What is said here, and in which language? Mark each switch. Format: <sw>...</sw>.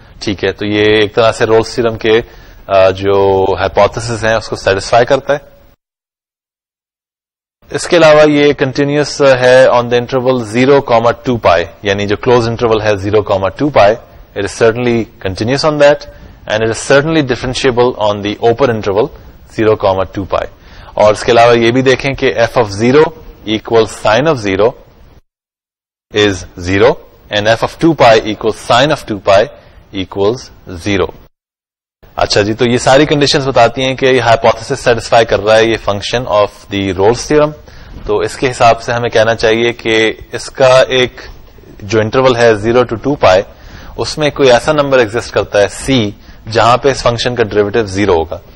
<ur>ٹھیک ہے, تو یہ ایک طرح سے رولز تھیورم کے جو ہائپوتھیسس ہیں اس کو سیٹسفائی کرتا ہے. اس کے علاوہ یہ کنٹینیوس ہے</ur> <en>on the interval 0, 2π,</en> <ur>یعنی جو کلوز انٹرول ہے</ur> <en>0, 2π, it is certainly continuous on that and it is certainly differentiable on the open interval 0, 2π.</en> <ur>اور اس کے علاوہ یہ بھی دیکھیں کہ</ur> <en>f of 0 equals sin of 0 is 0 and f of 2π equals sin of 2π equals 0.</en> <ur>اچھا جی, تو یہ ساری کنڈیشنز بتاتی ہیں کہ یہ ہائپوتھیسس سیٹسفائی کر رہا ہے یہ</ur> <en>Function of the Rolle's theorem.</en> <ur>تو اس کے حساب سے ہمیں کہنا چاہیے کہ اس کا ایک جو انٹرول ہے 0 to 2π, اس میں کوئی ایسا نمبر ایگزسٹ کرتا ہے c جہاں پہ اس فنکشن کا ڈریویٹو 0 ہوگا.</ur>